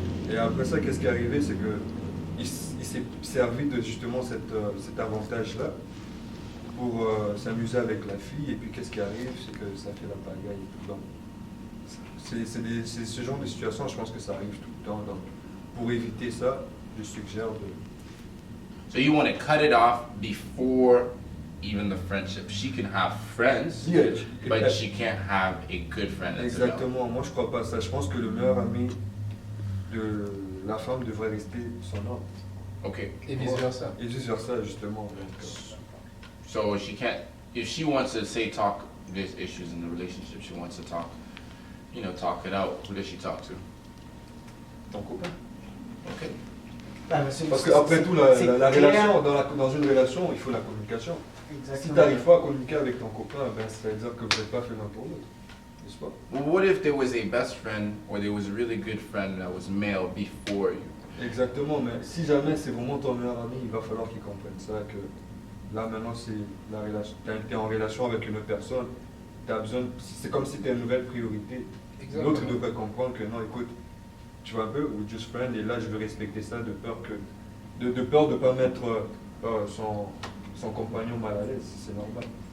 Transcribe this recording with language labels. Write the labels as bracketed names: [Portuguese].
[French] Et après ça, qu'est-ce qui est arrivé, c'est que il s'est servi de justement cet avantage-là pour s'amuser avec la fille, et puis qu'est-ce qui arrive, c'est que ça fait la pagaille et tout. Donc, c'est ce genre de situation, je pense que ça arrive tout le temps. Donc, pour éviter ça, je suggère de... [English] So you want to cut it off before even the friendship. She can have friends, Yeah, but she can't have a good friend. That's a no. [French] Exactement, moi je crois pas ça. Je pense que le meilleur ami de la femme devrait rester son homme. [English] Okay. [French] Et vice versa. Et vice versa, justement. Donc, [English] So she can't, if she wants to say talk, there's issues in the relationship, she wants to talk, talk it out. Who does she talk to? [French] Ton copain. [English] Okay. [French] parce qu'après tout, la clair. relation, dans une relation, il faut la communication. Exactement. Si tu n'arrives pas à communiquer avec ton copain, ben, ça veut dire que vous n'êtes pas fait l'un pour l'autre. N'est-ce pas? [English] Well, what if there was a best friend or there was a really good friend that was male before you? [French] Exactement, mais si jamais c'est vraiment ton meilleur ami, il va falloir qu'il comprenne ça, que là maintenant c'est la relation, tu es en relation avec une autre personne, t'as besoin, c'est comme si tu une nouvelle priorité. Exactement. L'autre devrait comprendre que non, écoute, tu vois un peu, ou [English] just friend, [French] et là je veux respecter ça de peur de ne pas mettre son compagnon mal à l'aise, c'est normal.